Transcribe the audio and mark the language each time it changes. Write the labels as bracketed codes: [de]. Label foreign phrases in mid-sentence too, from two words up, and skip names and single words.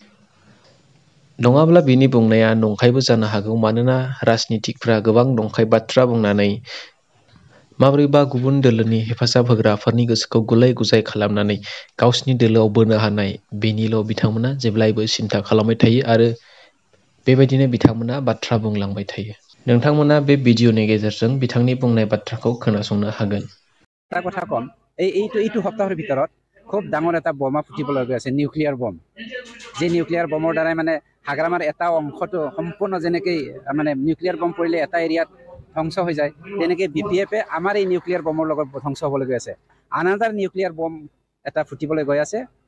[brx] नङाब्ला बिनि बुंनाया नंखायबो जानो हागौ मानोना राजनितिकफ्रा गोबां नंखाय बाथ्रा बुंनानै माबोरैबा गुबुन दोलोनि हेफाजाब होग्राफोरनि गोसोखौ गुलाय गुजाय खालामनानै गावसिनि दोलोआव बोनो हानाय बेनिल' बिथांमोना जेब्लायबो सिन्था खालामबाय थायो आरो बेबायदिनो बिथांमोना बाथ्रा बुंलांबाय थायो नोंथांमोना बे भिडिअनि गेजेरजों बिथांनि बुंनाय बाथ्राखौ खोनासंनो हागोन [as] এটা কথা কম এইটো সপ্তাহৰ ভিতৰত খুব ডাঙৰ এটা বোমা ফুটিবলৈ গৈ আছে [en] nuclear bomb [as] যে [en] nuclear bomb [as] দ্বাৰাই মানে হাগ্ৰামাৰ এটা অংশটো সম্পূৰ্ণ যেনেকৈ মানে [en] nuclear bomb [as] পৰিলে এটা এৰিয়াত ধ্বংস হৈ যায় তেনেকৈ BPF আমাৰ এই [en] nuclear bomb [as] লগত ধ্বংস হ'বলৈ গৈ আছে [en] another nuclear bomb [as] এটা ফুটিবলৈ গৈ আছে